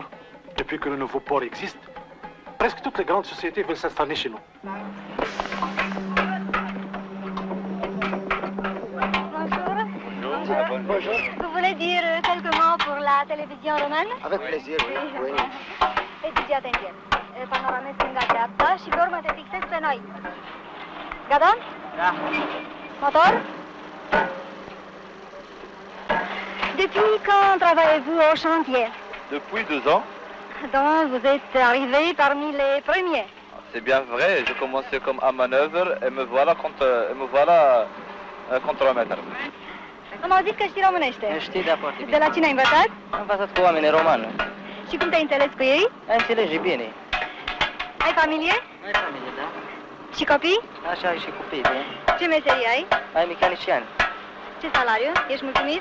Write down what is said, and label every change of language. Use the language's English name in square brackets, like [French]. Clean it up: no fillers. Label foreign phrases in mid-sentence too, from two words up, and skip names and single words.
[French] Depuis que le nouveau port existe, presque toutes les grandes sociétés veulent s'installer chez nous. Bonjour. Vous voulez dire quelques mots pour la télévision romane? Avec plaisir, oui. [Romanian] Fiți atenție. Panorame stânga-dreapta și pe urmă te fixezi pe noi. Gata? Da. Motor? [French] Depuis quand travaillez-vous au chantier? Depuis 2 ans. Donc vous êtes arrivé parmi les premiers. C'est bien vrai, j'ai commencé comme à manœuvre et me voilà contremaître. [Romanian] Am auzit că știi românește. Știi, da, foarte bine. De la cine ai învățat? Am învățat cu oameni romani. Și cum te-ai înțeles cu ei? Ai înțelege bine. Ai familie? Ai familie, da? Și copii? Așa ai și copii, da? Ce meserie ai? Ai mecanician. Ce salariu? Ești mulțumit?